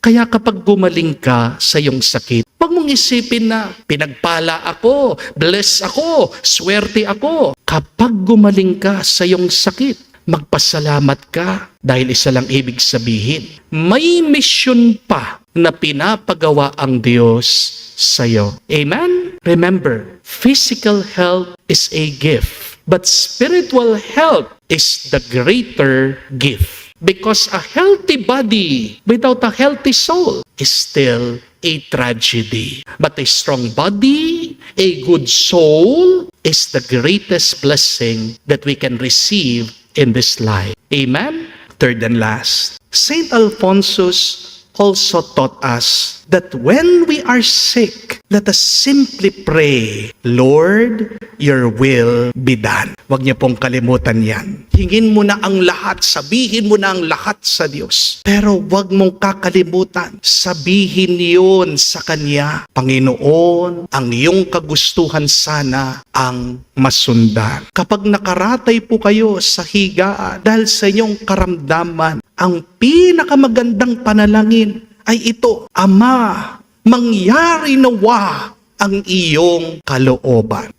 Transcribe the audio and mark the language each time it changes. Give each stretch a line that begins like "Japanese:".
Filipino: Kaya kapag gumaling ka sa iyong sakit, huwag mong isipin na pinagpala ako, bless ako, swerte ako. Kapag gumaling ka sa iyong sakit, magpasalamat ka dahil isa lang ibig sabihin, may mission pa na pinapagawa ang Diyos sa'yo. Amen?
English: Remember, physical health is a gift, but spiritual health is the greater gift. Because a healthy body without a healthy soul is still a tragedy. But a strong body, a good soul, is the greatest blessing that we can receive in this life. Amen? Third and last, Saint Alphonsus also taught us that when we are sick, let us simply pray, Lord, your will be done.
Filipino: Huwag niyo pong kalimutan yan. Hingin mo na ang lahat, sabihin mo na ang lahat sa Diyos. Pero huwag mong kakalimutan, sabihin yun sa Kanya, Panginoon, ang iyong kagustuhan sana ang masundan. Kapag nakaratay po kayo sa higaan dahil sa inyong karamdaman, ang pinakamagandang panalangin ay ito, Ama, mangyari nawa ang iyong kalooban.